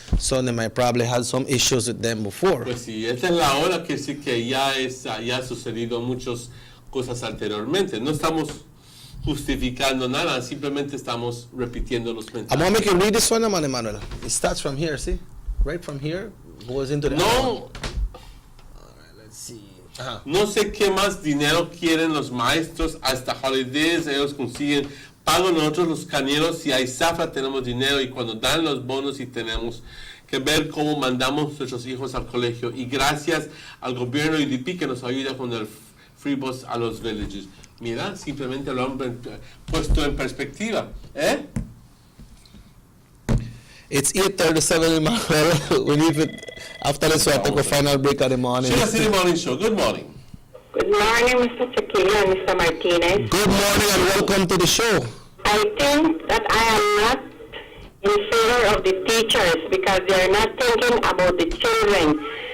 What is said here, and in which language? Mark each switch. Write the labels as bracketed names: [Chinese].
[English] So they might probably had some issues with them before. [Spanish] Pues sí, esta es la hora que sí que ya ha sucedido muchas cosas anteriormente. No estamos justificando nada, simplemente estamos repitiendo los mensajes. [English] I'm going to make you read this one, Emmanuel. It starts from here, see? Right from here, goes into the [Spanish] No. No sé qué más dinero quieren los maestros, hasta holidays ellos consiguen, pagan nosotros los cañeros, si hay zafra tenemos dinero y cuando dan los bonos y tenemos que ver cómo mandamos nuestros hijos al colegio y gracias al gobierno UDP que nos ayuda con el free bus a los villages. Mira, simplemente lo han puesto en perspectiva, [English] It's 8:37, Emmanuel. We need to, after this, we have to go final break of the morning. Sugar City Morning Show. Good morning. Good morning, Mr. Chiquilla and Mr. Martinez. Good morning and welcome to the show. I I think that I am not in favor of the teachers because they are not thinking about the children.